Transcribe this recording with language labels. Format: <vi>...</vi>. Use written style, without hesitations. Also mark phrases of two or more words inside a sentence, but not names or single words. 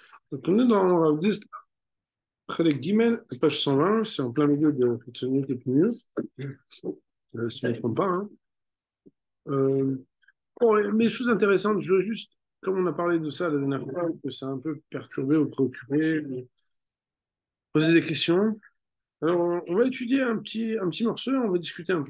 <fr>Donc, on est dans Rav Disl,</fr> <he>חלק גימל,</he> <fr>page 120, c'est en plein milieu de</fr> <he>חיצוניות ופנימיות,</he> <fr>si je ne me trompe pas. Hein. Bon, mais choses intéressantes, je veux juste, comme on a parlé de ça la dernière fois, que ça a un peu perturbé ou préoccupé, poser des questions. Alors, on va étudier un petit morceau, on va discuter un peu.</fr>